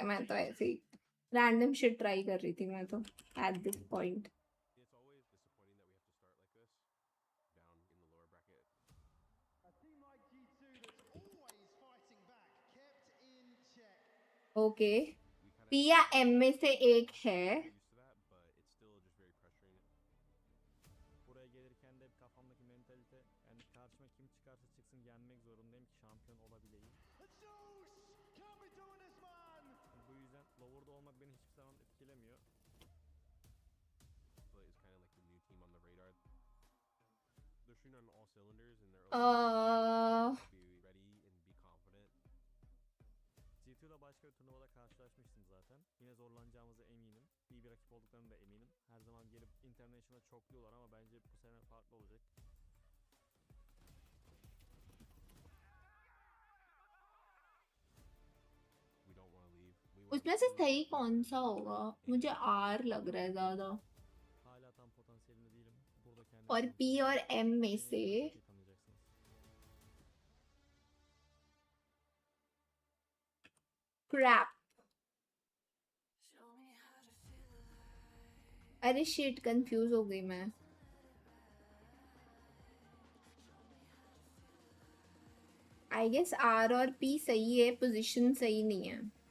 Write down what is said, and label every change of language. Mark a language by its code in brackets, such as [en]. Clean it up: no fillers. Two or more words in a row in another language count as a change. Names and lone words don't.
[hi] मैं तो ऐसे ही [en] random shit [hi] ट्राई कर रही थी मैं तो [en] at this point. [hi] ओके पी या एम में से एक है। [tr] Buraya gelirken de kafamdaki mentalite yani karşıma kim çıkarsa çıksın yenmek zorundayım ki şampiyon olabileyim. Bu yüzden lower'da olmak beni hiçbir zaman etkilemiyor. [en] they're shooting on all cylinders and they're be ready and be confident. [tr] G2'la başka bir turnuvada karşılaşmıştım zaten. Yine zorlanacağımıza eminim. İyi bir rakip olduklarını da eminim. Her zaman gelip International'a çokluyorlar ama bence bu sene farklı olacak. [hi] उसमें से सही कौन सा होगा? मुझे आर लग रहा है ज्यादा। [tr] Hala tam potansiyelinde değilim. Burada kendimi [hi] और पी और एम में से क्रैप। अरे शिट, कंफ्यूज हो गई मैं। [en] I guess [hi] आर और पी सही है, पोजीशन सही नहीं है।